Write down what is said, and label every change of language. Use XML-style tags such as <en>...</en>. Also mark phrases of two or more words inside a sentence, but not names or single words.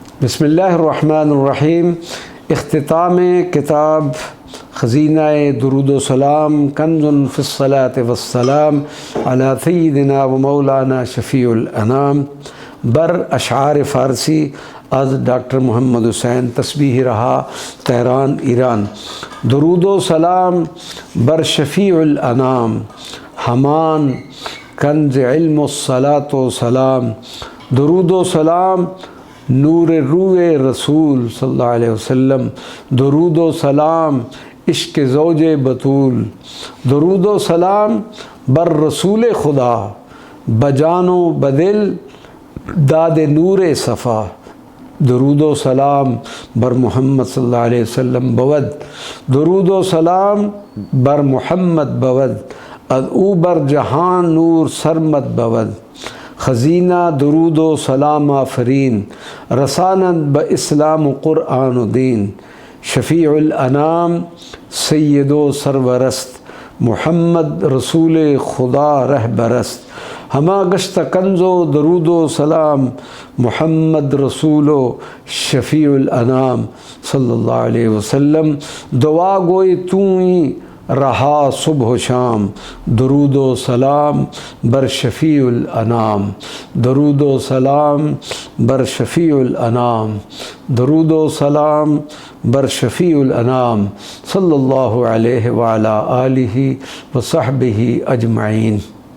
<ar>بسم اللہ الرحمن الرحیم۔</ar> <fa>اختتام کتاب خزینہ درود و سلام کنز فی الصلاۃ والسلام علی سیدنا و مولانا شفیع الانام بر اشعار فارسی از ڈاکٹر محمد حسین تسبیح رہا تہران ایران۔ درود و سلام بر شفیع الانام ہمان کنز علم الصلاۃ و سلام۔ درود و سلام نور روئے رسول</fa> <ar>صلی اللہ علیہ وسلم۔</ar> <fa>درود و سلام عشق زوج بطول۔ درود و سلام بر رسول خدا بجان و بدل داد نور صفا۔ درود و سلام بر محمد</fa> <ar>صلی اللہ علیہ وسلم</ar> <fa>بود۔ درود و سلام بر محمد بود از او بر جہان نور سرمد بود۔ خزینہ درود و سلام آفرین رسانند با اسلام و قرآن و دین۔ شفیع الانام سید و سرورست محمد رسول خدا رہبرست۔ ہما گشت کنز و درود و سلام محمد رسول و شفیع الانام</fa> <ar>صلی اللہ علیہ وسلم۔</ar> <fa>دعا گوئی توئی رہا صبح و شام۔ درود و سلام بر شفیع الانام۔ درود و سلام بر شفیع الانام۔ درود و سلام بر شفیع الانام</fa> <ar>صلی اللہ علیہ وعلی آلہ وصحبہ اجمعین۔</ar>